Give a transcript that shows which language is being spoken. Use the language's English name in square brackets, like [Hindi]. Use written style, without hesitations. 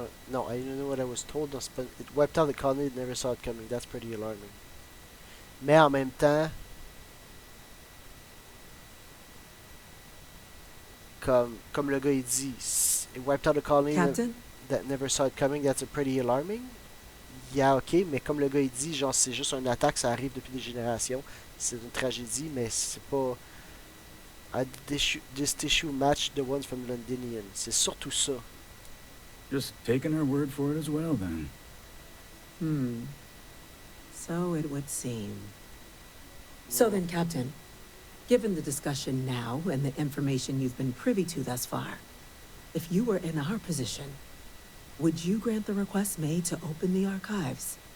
[English] No, I don't know what I was told. It wiped out the colony, it never saw it coming. That's pretty alarming. [French] Mais en même temps, comme le gars il dit, [English] it wiped out the colony that never saw it coming. That's a pretty alarming. [French] Yeah, ok, mais comme le gars il dit, genre c'est juste une attaque, ça arrive depuis des générations. C'est une tragédie, mais c'est pas. [English] This tissue matched the ones from Londinian. [French] C'est surtout ça. [English] Just taking our word for it as well, then. So it would seem. So then, Captain, given the discussion now and the information you've been privy to thus far, if you were in our position, would you grant the request made to open the archives?